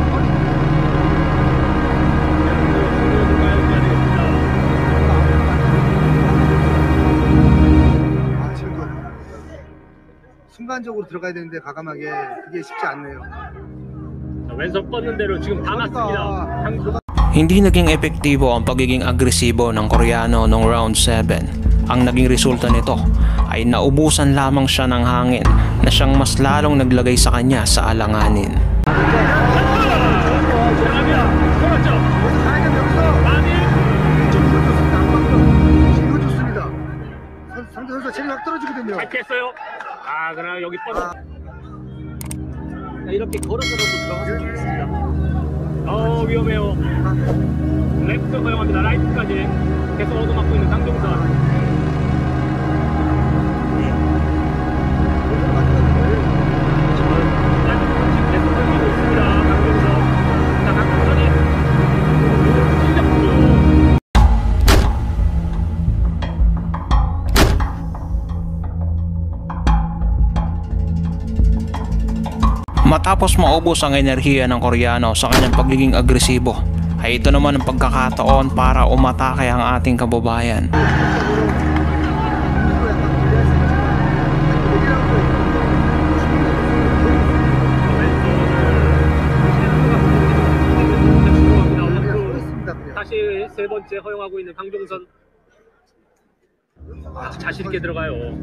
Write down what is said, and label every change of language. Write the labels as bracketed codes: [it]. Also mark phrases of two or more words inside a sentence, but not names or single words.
[ko] 지금도 순간적으로 들어가야 되는데 과감하게 그게 쉽지 않네요. 왼손 뻗는 대로 지금 다 맞습니다. [tl] Hindi naging epektibo ang pagiging agresibo ng Koreano noong round 7. Ang naging resulta nito ay naubusan lamang siya ng hangin na siyang mas lalong naglagay sa kanya sa alanganin. [ko] 상대 선수가 체력이 확 떨어지거든요. 잘 피했어요. 그러나 여기 뻗어. 이렇게 걸어서라도 들어가서 좋겠습니다. 위험해요. 레프트 허용합니다. 라이트까지 계속 얻어맞고 있는 강종선. 계속 허용하고 있습니다. 강종선. 자, 강종선이 실력으로. [tl] Matapos maubos ang enerhiya ng Koreano sa kanyang pagiging agresibo, ay ito naman ang pagkakataon para umatake ang ating kababayan. [ko] 다시 세 번째 허용하고 있는 강종선. 자신 있게 들어가요.